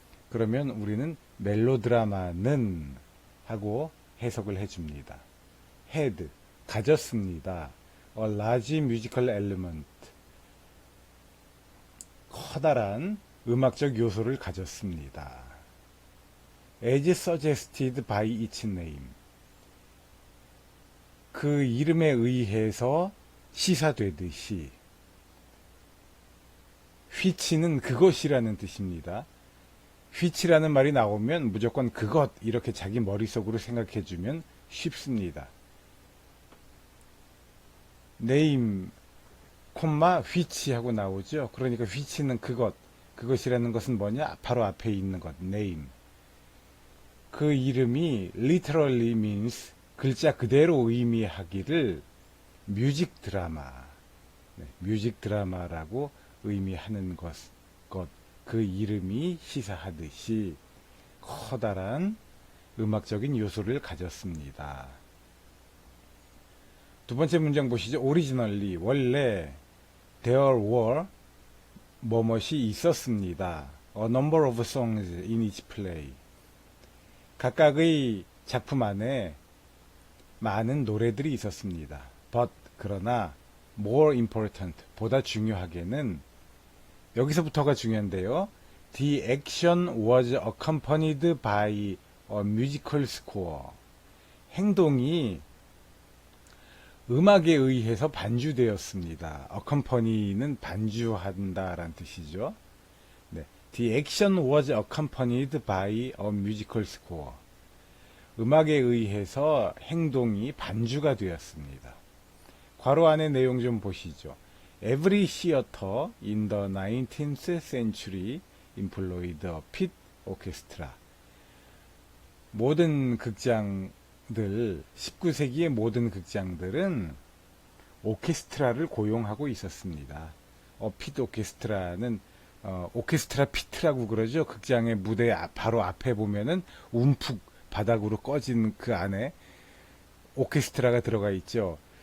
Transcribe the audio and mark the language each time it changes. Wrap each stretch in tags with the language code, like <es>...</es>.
<ko>그러면 우리는 멜로드라마는 하고 해석을 해줍니다. had, 가졌습니다.</ko> <en>A large musical element,</en> <ko>커다란 음악적 요소를 가졌습니다.</ko> <en>As suggested by its name,</en> <ko>그 이름에 의해서 시사되듯이. which는 그것이라는 뜻입니다. which라는 말이 나오면 무조건 그것 이렇게 자기 머릿속으로 생각해주면 쉽습니다. name, which 하고 나오죠. 그러니까 which는 그것이라는 것은 뭐냐? 바로 앞에 있는 것, name. 그 이름이</ko> <en>literally means,</en> <ko>글자 그대로 의미하기를 뮤직 드라마, 뮤직 드라마라고 의미하는 것, 그 이름이 시사하듯이 커다란 음악적인 요소를 가졌습니다. 두 번째 문장 보시죠. Originally, 원래</ko> <en>there were</en> <ko>뭐뭇이 있었습니다.</ko> <en>A number of songs in each play.</en> <ko>각각의 작품 안에 많은 노래들이 있었습니다. But 그러나</ko> <en>more important,</en> <ko>보다 중요하게는 여기서부터가 중요한데요.</ko> <en>The action was accompanied by a musical score.</en> <ko>행동이 음악에 의해서 반주되었습니다. accompany는 반주한다라는 뜻이죠. 네.</ko> <en>The action was accompanied by a musical score.</en> <ko>음악에 의해서 행동이 반주가 되었습니다. 괄호 안의 내용 좀 보시죠.</ko> <en>Every theater in the 19th century employed a pit orchestra.</en> <ko>모든 극장들, 19세기의 모든 극장들은 오케스트라를 고용하고 있었습니다. pit orchestra는 오케스트라 피트라고 그러죠. 극장의 무대 바로 앞에 보면은 움푹 바닥으로 꺼진 그 안에 오케스트라가 들어가 있죠.</ko>